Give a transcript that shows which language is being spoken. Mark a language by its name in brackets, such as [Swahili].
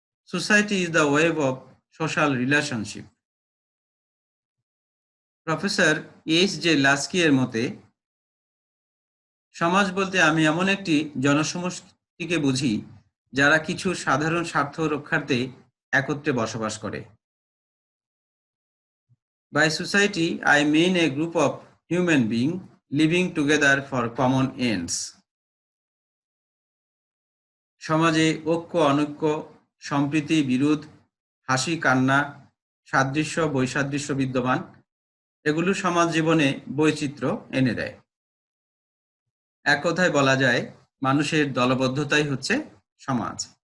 [English] Society is the web of social relationship. [Bangla] Professor H J Laski এর মতে সমাজ বলতে আমি এমন একটি জনসমষ্টিকে বুঝি যারা কিছু সাধারণ স্বার্থ রক্ষার্থে একত্রে বসবাস করে। [English] By society, I mean a group of human beings living together for common ends. [Bangla] সমাজে ঐক্য অনৈক্য, সম্প্রীতি বিরোধ, হাসি কান্না, সাদৃশ্য বৈসাদৃশ্য বিদ্যমান, এগুলো সমাজ জীবনে বৈচিত্র্য এনে দেয়। এক কথায় বলা যায়, মানুষের দলবদ্ধতাই হচ্ছে সমাজ।